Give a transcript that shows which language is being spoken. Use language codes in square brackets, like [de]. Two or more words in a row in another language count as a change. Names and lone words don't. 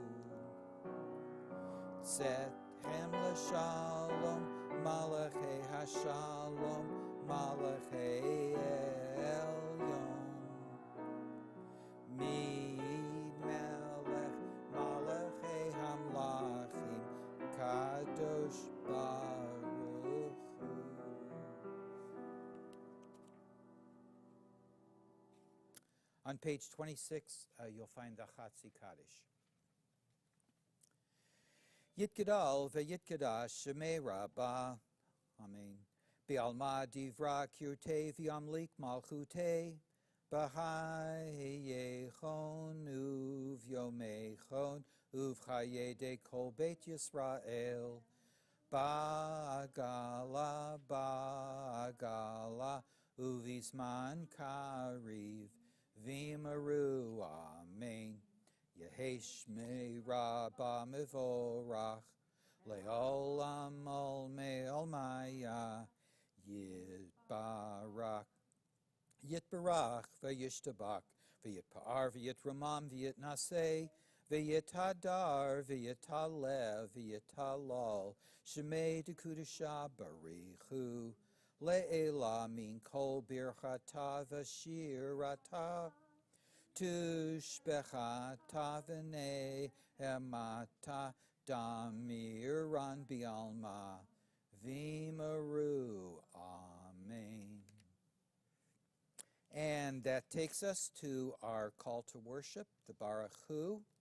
[he] צאתכם לשלום, מלאכי השלום, מלאכי עליון, ממלך, מלכי המלכים, קדוש ברוך הוא. [en] On page 26, you'll find the Coddish. [arc] יתגדל ויתקדש שמה רבא, אמן. בעלמא די ברא כרעותה וימליך מלכותה, בחייכון וביומיכון ובחיי דכל בית ישראל, בעגלא, בעגלא, ובזמן קריב, ואמרו, אמן. יהא שמה רבא מברך, לעלם ולעלמי עלמיא, יתברך. יתברך וישתבח, ויתפאר ויתרומם ויתנשא, ויתהדר ויתעלה ויתהלל, שמה דקודשא בריך הוא, לעלא מן כל ברכתא ושירתא, תשבחתא ונחמתא דאמירן בעלמא, ואמרו. Amen. [en] And that takes us to our call to worship, the Baruch Hu.